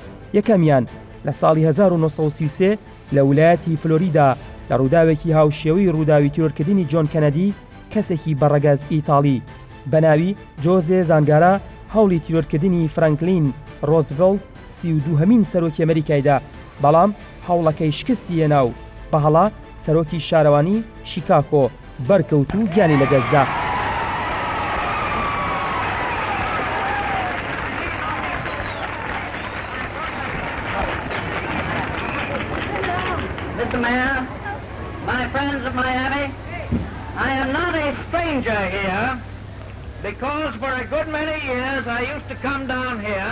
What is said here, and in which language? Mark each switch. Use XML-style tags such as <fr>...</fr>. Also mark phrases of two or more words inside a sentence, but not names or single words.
<ckb>یەکەمیان لە ساڵی 1933 لە ویلایەتی فلۆریدا لە ڕووداوێکی هاوشێوەی ڕووداوی تیرۆرکردنی جۆن کەنەدی کەسێکی بەڕەگەز ئیتاڵی بە ناوی جۆزێ زانگارا هەوڵی تیرۆرکردنی فرانکلین ڕۆزڤێلت 32هەمین سەرۆکی ئەمریکایدا، بەڵام هەوڵەکەی شکستی هێنا و بەهەڵا سەرۆکی شارەوانی شیکاگۆ بەرکەوت و گیانی لەدەستدا.</ckb> <en>Mr. Mayor, my friends of Miami, I am not a stranger here because for a good many years I used to come down here.</en>